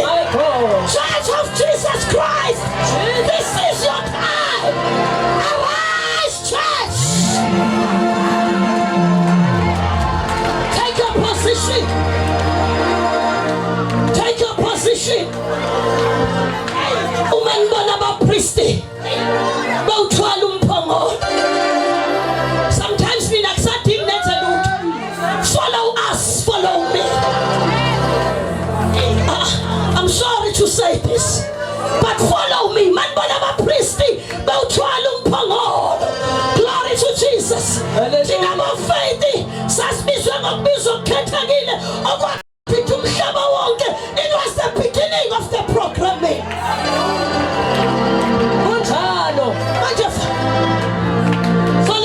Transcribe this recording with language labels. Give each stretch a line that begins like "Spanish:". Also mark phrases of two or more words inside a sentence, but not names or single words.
English: Church of Jesus Christ, this is your time. Arise, church. Take your position. Take your position.
Swati: Umembona bapristi bawuthwala umphongolo.
English: Sometimes we accept him. Follow us, follow me. I'm sorry to say this, but follow me.
Swati: Man bona bapristi bawuthwala umphongolo.
English: Glory to Jesus.
Swati: Thina bafethi sasibizwe ngokubizwa okukhethekile okwaphethe umhlaba wonke.
English: It was the beginning of the programming.
Swati: Kunjalo manje